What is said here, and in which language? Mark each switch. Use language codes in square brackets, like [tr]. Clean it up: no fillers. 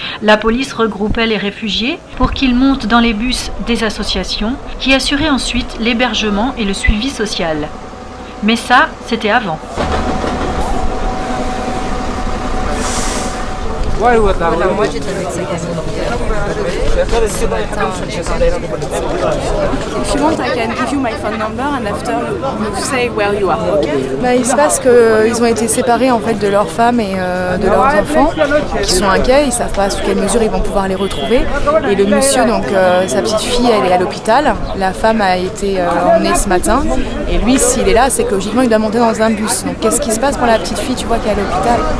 [fr] La police regroupait les réfugiés pour qu'ils montent dans les bus des associations qui assuraient ensuite l'hébergement et le suivi social. Mais ça, c'était avant. Alors moi j'étais avec sa gamine. [en] If you want, I can give you my phone number and after you say where you are. [fr] Bah, il se passe qu'ils ont été séparés en fait de leurs femmes et de leurs enfants, qui sont inquiets, ils savent pas sous quelle mesure ils vont pouvoir les retrouver. Et le monsieur, donc sa petite fille, elle est à l'hôpital. La femme a été emmenée ce matin. Et lui, s'il est là, c'est que logiquement il doit monter dans un bus. Donc qu'est-ce qui se passe pour la petite fille, tu vois, qui est à l'hôpital?